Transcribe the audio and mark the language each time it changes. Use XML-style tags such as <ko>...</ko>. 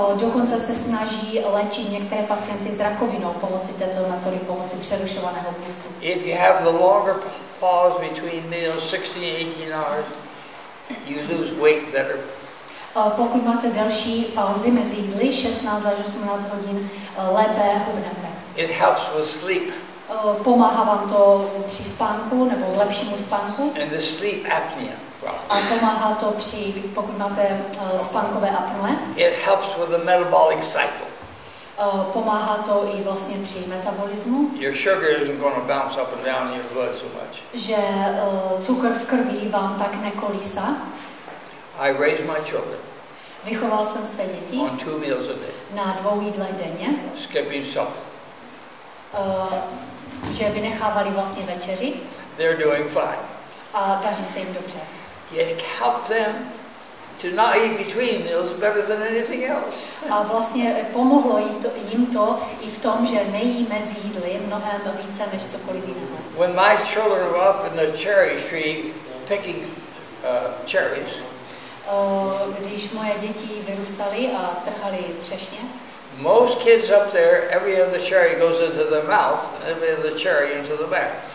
<cs>Dokonce se snaží léčit některé pacienty s rakovinou pomocí této metody, pomocí přerušovaného půstu.</cs> <en>If you have the longer pause between meals, 16 and 18 hours, you lose weight better.</en> <cs>Pokud máte delší pauzy mezi jídly, 16 až 18 hodin, lépe hubnete.</cs> <en>It helps with sleep.</en> <cs>Pomáhá vám to při spánku nebo lepšímu spánku.</cs> <en>And the sleep apnea.</en> <cs>A pomáhá to pokud máte spánkové apnoe.</cs> <en>It helps with the metabolic cycle.</en> <cs>Pomáhá to i vlastně při metabolismu.</cs> <en>Your sugar isn't going to bounce up and down in your blood so much.</en> <cs>Že cukr v krvi vám tak nekolísá.</cs> <en>I raise my children.</en> <cs>Vychoval jsem své děti</cs> <en>on 2 meals a day.</en> <cs>Na 2 jídlech denně.</cs> <en>Skipping supper.</en> <cs>Že vynechávali vlastně večeři.</cs> <en>They're doing fine.</en> <cs>A daří se jim dobře.</cs> <en>It helped them to not eat between meals better than anything else.</en> <cs>A vlastně pomohlo jim to i v tom, že nejí mezi jídly mnohem více než cokoliv jiného.</cs> <en>When my children were up in the cherry tree picking cherries,</en> <cs>když moje děti vyrůstaly a trhali třešně,</cs> <en>most kids up there, every other cherry goes into their mouth, and every other cherry into the back.</en>